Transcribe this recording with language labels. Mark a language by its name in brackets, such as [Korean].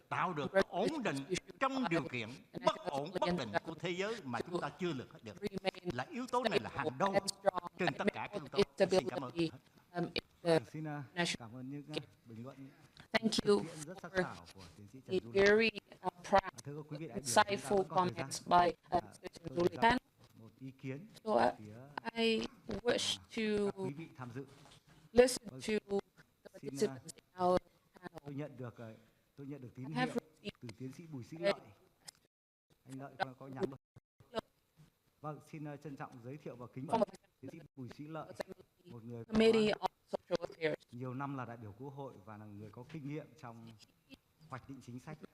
[Vietnamese] tạo được ổn định trong điều kiện bất ổn bất định của thế giới mà chúng ta chưa lược hết được. Là yếu tố này là hàng đầu trên tất cả các yếu tố. Xin cảm ơn. Xin cảm ơn những bình luận [English] Thank you for the very insightful comments by Kênh. So I wish to listen to the participants in our panel. [Vietnamese] Tôi nhận được tín hiệu từ tiến sĩ Bùi Sĩ Lợi. Anh Lợi có nhắn rồi. Vâng, xin trân trọng giới thiệu và kính mời tiến sĩ Bùi Sĩ Lợi, một người có nhiều năm là đại biểu Quốc hội và là người có kinh nghiệm trong hoạch định chính sách.